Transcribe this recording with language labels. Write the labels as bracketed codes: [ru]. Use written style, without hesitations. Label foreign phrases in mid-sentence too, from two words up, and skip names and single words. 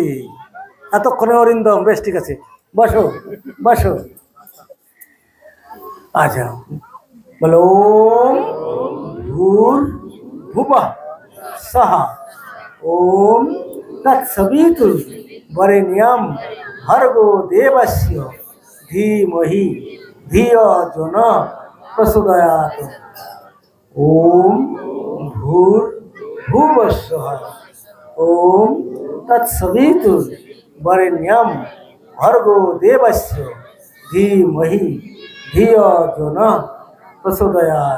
[bn] এতক্ষণে অরিন্দম, বেশ ঠিক আছে, বসো বসো। আচ্ছা বলো [sa] ওম ভূর ভুবা সহ ওম তৎসবিতুর বরেণ্যম ভর্গো দেবস্য ধীমহি ধিয়ো যো নঃ প্রচোদয়াৎ। ओम भूर भुवस्सुः ओम तत्सवितुर् वरेण्यं भर्गो देवस्य धीमहि धियो यो नः प्रचोदयात्।